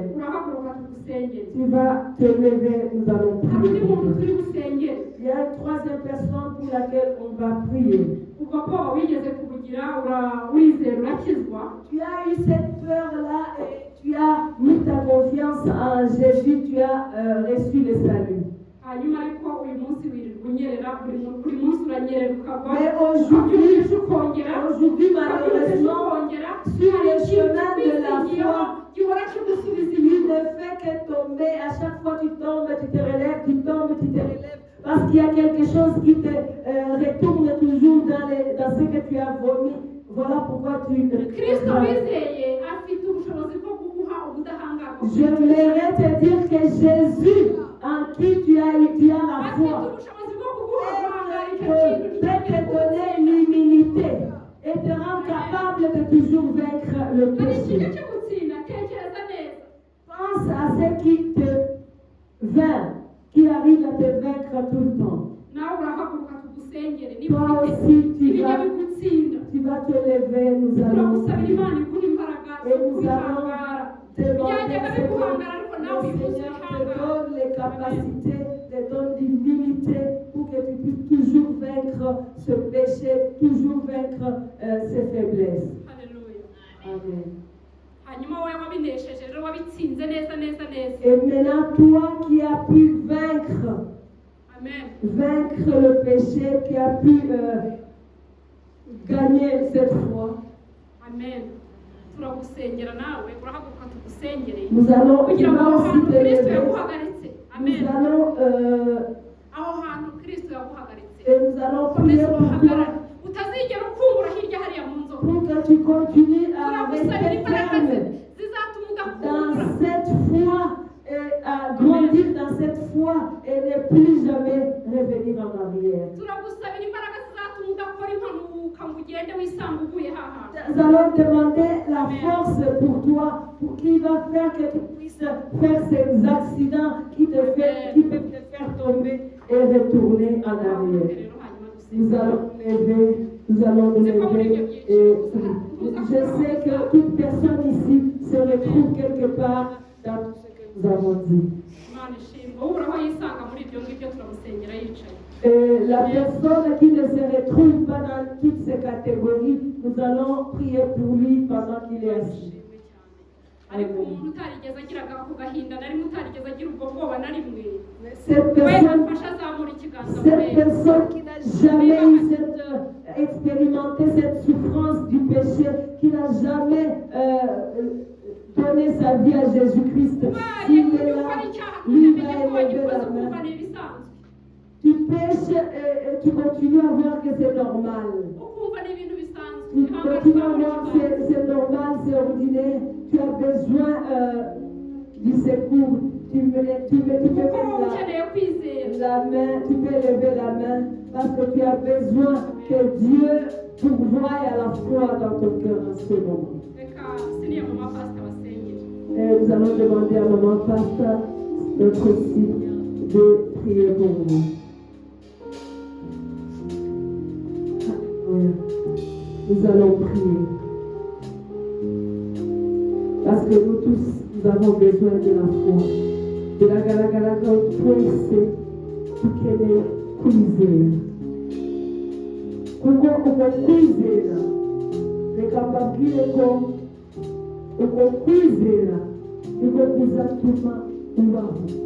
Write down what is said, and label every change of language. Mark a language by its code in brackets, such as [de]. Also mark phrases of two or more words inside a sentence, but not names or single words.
[rw] urahaguruka tugusengere. [fr] Tu vas te lever, nous allons [rw] hari undi muntu [fr] prier. [rw] turi busengere. [fr] Il y a une 3e personne pour laquelle on va prier. [rw] ubwo bwoba wigeze kubugira urizera urakizwa. [fr] Tu as eu cette peur-là et tu as mis ta confiance en Jésus, tu as reçu le salut. [rw] hanyuma ariko uyu munsi wirirwa unyerera buri munsi uranyerera ukagwa. [fr] Mais aujourd'hui, [rw] ukongera [fr] malheureusement, sur le chemin de la foi, [rw] gihora kigusubiza [fr] il [rw] inyuma. [fr] ne fait que tomber. À chaque fois tu tombes, tu te relèves, tu tombes, tu te relèves. parce qu'il y a quelque chose qui te retourne toujours dans ce que tu as vomi. Voilà pourquoi tu [rw] kristo wizeye afite ubushobozi bwo kuguha ubudahangarwa [fr] J'aimerais te dire que Jésus, en qui tu as la [rw] afite [fr] foi, [rw] ubushobozi bwo kuguha guhangara icyo kintu [fr] peut te donner l'humilité et te rendre capable de toujours vaincre le [rw] hari ikintu [fr] péché. [rw] cyo gutsinda tekereza neza [fr] Pense à ce qui te vainc, qui arrive à te vaincre tout le temps. [rw] nawe urahaguruka tugusengere niba [fr] Toi [rw] ufite [fr] aussi, [rw] ibijya bigutsinda [fr] tu vas te lever, nous allons [rw] turagusabira imana iguha imbaraga zo [fr] et nous [rw] kubihangara [fr] allons [rw] byajyaga [fr] demander [rw] biguhangara ariko nawe [fr] que [rw] uyu [fr] le [rw] munsi [fr] Seigneur te [rw] wihangara [fr] donne les capacités, te donne l'humilité pour que tu puisses toujours vaincre ce péché, toujours vaincre ces faiblesses. [rw] haleluya Amen. hanyuma wowe wabinesheje rero wabitsinze neza neza neza [fr] Et maintenant, toi qui as pu vaincre le péché, qui as pu gagner cette foi, [rw] amen turagusengera nawe urahaguruka tugusengere [fr] nous allons [rw] kugira ngo aho [fr] aussi [rw] hantu [fr] te [rw] kristo [fr] lever. [rw] yaguhagaritse amen [fr] Nous allons [rw] aho hantu kristo yaguhagaritse [fr] et nous allons prier [rw] komeza [fr] pour toi [rw] uhagarare utazigera ukumbura hirya hariya mu nzoka [fr] pour que tu continues à [rw] turagusabira [fr] rester [rw] imbaraga [fr] ferme [rw] zizatuma udakumbura [fr] dans cette foi et à grandir dans cette foi et ne plus jamais revenir en arrière. [rw] turagusabira imbaraga zizatuma udakora impanuka ngo ugende wisanga uguye haha [fr] Nous allons demander la force pour toi, pour qui va faire que tu puisses faire ces accidents qui peuvent te faire tomber et retourner en arrière. [rw] rero hanyuma [fr] Nous [rw] dusenge [fr] allons lever, nous allons nous lever et je sais que toute personne ici se retrouve quelque part dans tout ce que nous avons dit. [rw] imana ishimwe wowe uraho yisanga muri ibyo ngibyo turamusengera yicaye [fr] Et la personne qui ne se retrouve pas dans toutes ces catégories, nous allons prier pour lui pendant qu'il est assis. [rw] ariko umuntu utarigeze agira ako gahinda na rimwe utarigeze agira ubwo bwoba na rimwe [fr] Cette [rw] we [fr] personne, [rw] amfashe azamura ikiganza [fr] cette [rw] murebe [fr] personne qui n'a jamais eu expérimenté cette souffrance du péché, qui n'a jamais donné sa vie à Jésus-Christ, [rw] ubaye [fr] s'il est [rw] ujya ukora [fr] là, [rw] icyaha [fr] lui [rw] ntumenye [fr] va [rw] ko [fr] élever [rw] wagikoze [fr] la [rw] ukumva [fr] main. [rw] ni ibisanzwe [fr] Tu pêches et tu continues à voir que c'est normal. [rw] ukumva ni ibintu bisanzwe [fr] Tu [rw] ihangane [fr] continues à [rw] uzamura [fr] voir que [rw] ikiganza [fr] c'est normal, c'est ordinaire. Tu as besoin du secours. Tu peux [rw] kuko [fr] mettre [rw] wowe ukeneye kwizera [fr] la main, tu peux lever la main parce que tu as besoin que Dieu pourvoie à la foi dans ton cœur en ce moment. [rw] reka siniya mama pasita basengere [fr] Et nous allons demander à Maman Pasteur, notre signe, de prier pour nous. Alléluia. Nous allons prier. Parce que nous tous, nous avons besoin de la foi. [rw] De la galagalaga twese dukeneye kwizera. Kuko uko kwizera, reka mbabwire ko uko kwizera niko kuzatuma ubaho.